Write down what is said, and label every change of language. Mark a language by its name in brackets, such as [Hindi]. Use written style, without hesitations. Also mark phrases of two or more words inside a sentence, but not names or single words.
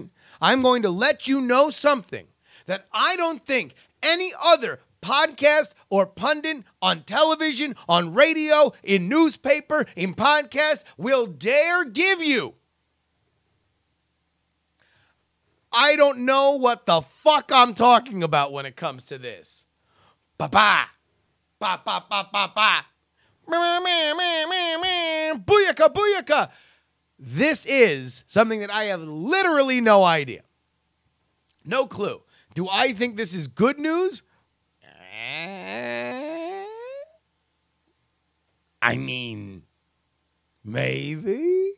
[English] I'm going to let you know something that I don't think any other podcast or pundit on television, on radio, in newspaper, in podcast will dare give you. I don't know what the fuck I'm talking about when it comes to this. Ba-ba. Ba-ba-ba-ba-ba. Booyaka, booyaka. This is something that I have literally no idea. No clue. Do I think this is good news? I mean, maybe.